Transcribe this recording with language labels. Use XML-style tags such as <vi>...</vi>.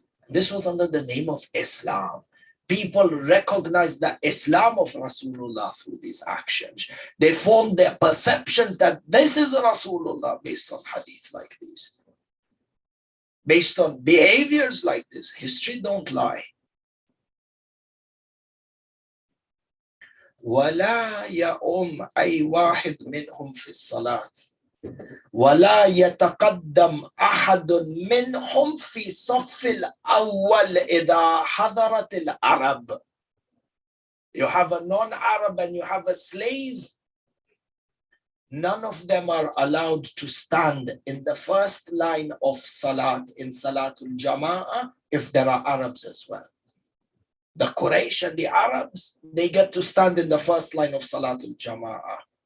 <en>This was under the name of Islam. People recognized the Islam of Rasulullah through these actions. They formed their perceptions that this is Rasulullah based on hadith like this. Based on behaviors like this. History don't lie.</en> <ar>ولا يؤم أي واحد منهم في الصلاة ولا يتقدم أحد منهم في صف الأول إذا حضرت العرب.</ar> <en>You have a non-Arab and you have a slave. None of them are allowed to stand in the first line of Salat in Salatul Jama'ah if there are Arabs as well. The Quraysh and the Arabs, they get to stand in the first line of Salatul Jama'ah.</en>